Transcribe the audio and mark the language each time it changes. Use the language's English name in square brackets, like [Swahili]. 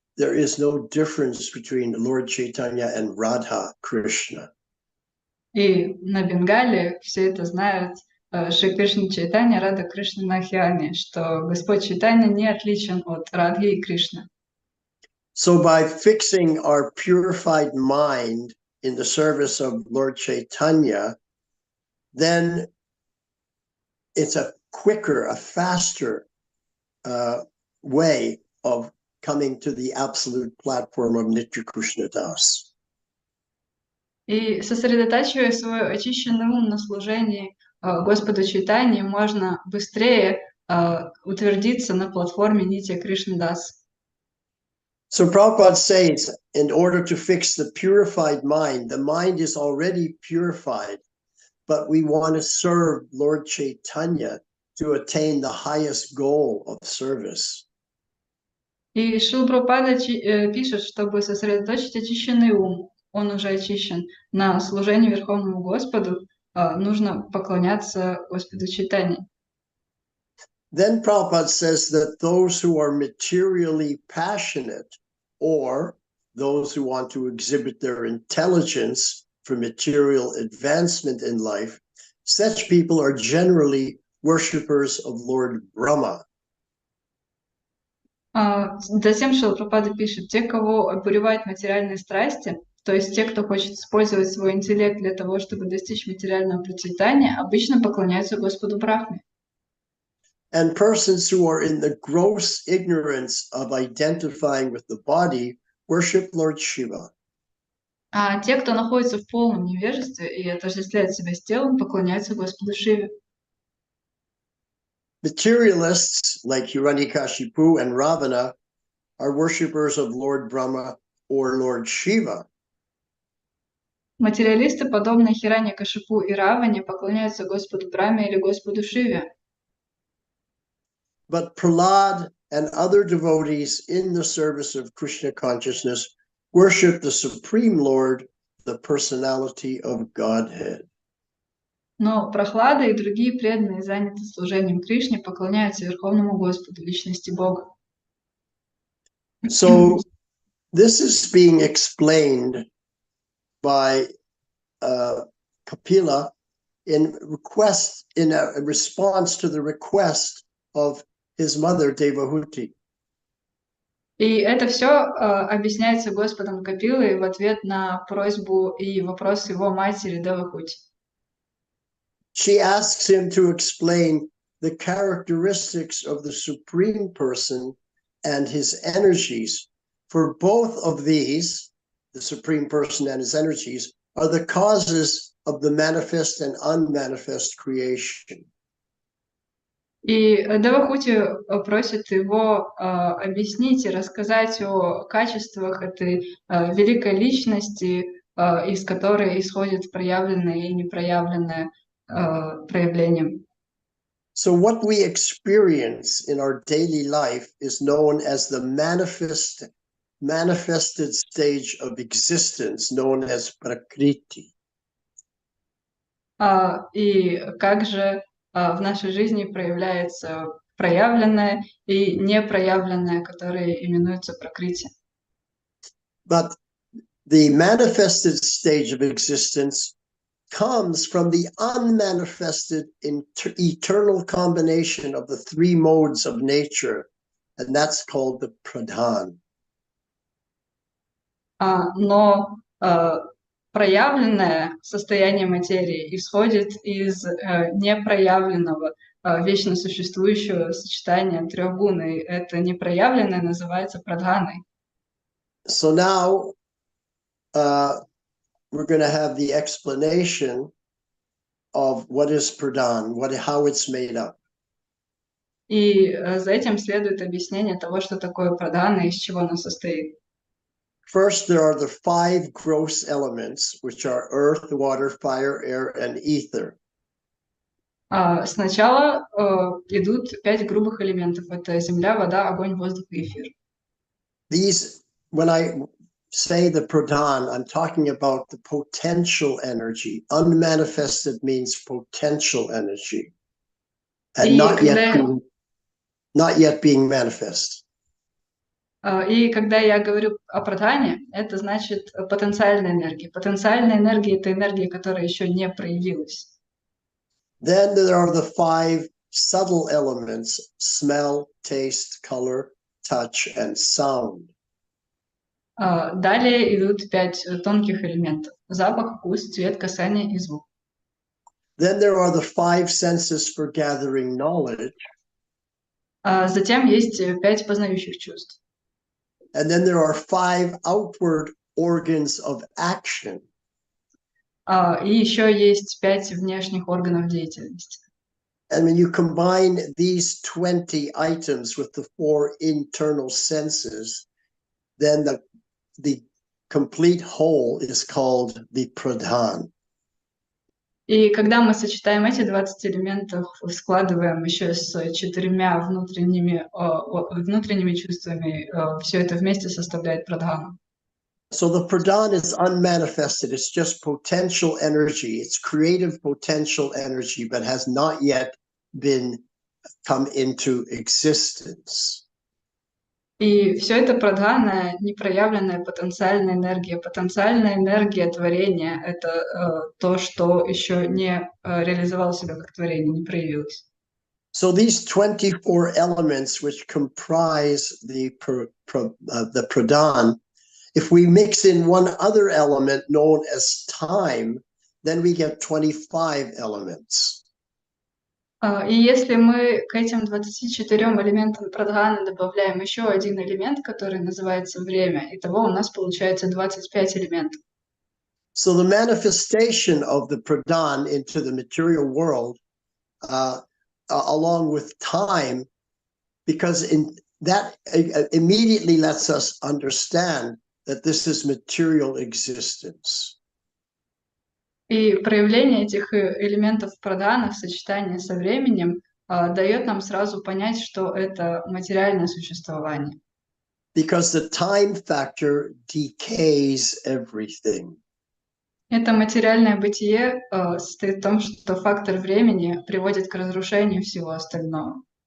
[English] There is no difference between Lord Chaitanya and Radha Krishna. [Russian] И на Бенгале все это знают, Шри Кришна Чайтанья, Рада Кришна Нахиани, что Господь Чайтанья не отличен от Радхи и Кришны. [English] So by fixing our purified mind in the service of Lord Chaitanya, then it's a quicker, a faster way of coming to the absolute platform of Nitya Krishna Das. [Russian] И сосредотачивая свой очищенный ум на служении Господу Чайтаньи, можно быстрее утвердиться на платформе Нитья Кришна Дас. [English] So Prabhupada says, in order to fix the purified mind, the mind is already purified, but we want to serve Lord Chaitanya to attain the highest goal of service. [Russian] И Шрила Прабхупада пишет, чтобы сосредоточить очищенный ум, он уже очищен, на служении Верховному Господу, нужно поклоняться Господу Чайтанье. [English] Then Prabhupada says that those who are materially passionate, or those who want to exhibit their intelligence for material advancement in life, such people are generally worshippers of Lord Brahma. [Russian] Затем Шрила Прабхупада пишет, те, кого обуревают материальные страсти, то есть те, кто хочет использовать свой интеллект для того, чтобы достичь материального процветания, обычно поклоняются Господу Брахме. [English] And persons who are in the gross ignorance of identifying with the body worship Lord Shiva. [Russian] А те, кто находится в полном невежестве и отождествляет себя с телом, поклоняются Господу Шиве. [English] Materialists like Hiranyakashipu and Ravana are worshippers of Lord Brahma or Lord Shiva. [Russian] Материалисты, подобные Хираньякашипу и Раване, поклоняются Господу Брахме или Господу Шиве. [English] But Prahlad and other devotees in the service of Krishna consciousness worship the Supreme Lord, the personality of Godhead. [Russian] Но Прохлада и другие преданные, занятые служением Кришне, поклоняются Верховному Господу, личности Бога. [English] So this is being explained by Kapila in a response to the request of his mother Devahuti. [Russian] И это все объясняется Господом Капилой в ответ на просьбу и вопрос его матери Девахути. [English] She asks him to explain the characteristics of the Supreme Person and his energies. For both of these, the Supreme Person and his energies, are the causes of the manifest and unmanifest creation. [Russian] И Девахути просит его объяснить и рассказать о качествах этой великой личности, из которой исходит проявленное и непроявленное проявление. [English] So what we experience in our daily life is known as the manifest manifested stage of existence known as Prakriti. [Russian] И как же в нашей жизни проявляется проявленное и непроявленное, которые именуются пракрити. [English] But the manifested stage of existence comes from the unmanifested eternal combination of the three modes of nature, and that's called the pradhan. [Russian] Но проявленное состояние материи исходит из непроявленного, вечно существующего сочетания трех гун, и это непроявленное называется прадханой. [English] So now we're going to have the explanation of what is pradhan, how it's made up. [Russian] И за этим следует объяснение того, что такое прадхана и из чего оно состоит. [English] First, there are the 5 gross elements, which are earth, water, fire, air, and ether. [Russian] Сначала идут 5 грубых элементов. Это земля, вода, огонь, воздух и эфир. [English] These, when I say the pradhan, I'm talking about the potential energy. Unmanifested means potential energy, and not yet being manifest. [Russian] И когда я говорю о прадхане, это значит потенциальная энергия. Потенциальная энергия — это энергия, которая еще не проявилась. [English] Then there are the 5 subtle elements: smell, taste, color, touch, and sound. [Russian] Далее идут 5 тонких элементов: запах, вкус, цвет, касание и звук. [English] Then there are the 5 senses for gathering knowledge. [Russian] Затем есть 5 познающих чувств. [English] And then there are 5 outward organs of action. [Russian] И еще есть 5 внешних органов деятельности. [English] And when you combine these 20 items with the 4 internal senses, then the complete whole is called the pradhan. [Russian] И когда мы сочетаем эти 20 элементов, складываем еще с 4 внутренними чувствами, все это вместе составляет прадхану. [English] So the pradhan is unmanifested. It's just potential energy. It's creative potential energy, but has not yet been come into existence. [Russian] И все это прадхана, непроявленная потенциальная энергия творения — это то, что еще не реализовало себя как творение, не проявилось. [English] So these 24 elements which comprise the pradhan, if we mix in one other element known as time, then we get 25 elements. [Russian] И если мы к этим 24 элементам прадханы добавляем еще один элемент, который называется время, итого у нас получается 25 элементов. [English] So the manifestation of the pradhan into the material world, along with time, because in that immediately lets us understand that this is material existence. [Russian] И проявление этих элементов прадханы в сочетании со временем дает нам сразу понять, что это материальное существование. [English] Because the time factor decays everything. [Russian] Это материальное бытие состоит в том, что фактор времени приводит к разрушению всего остального.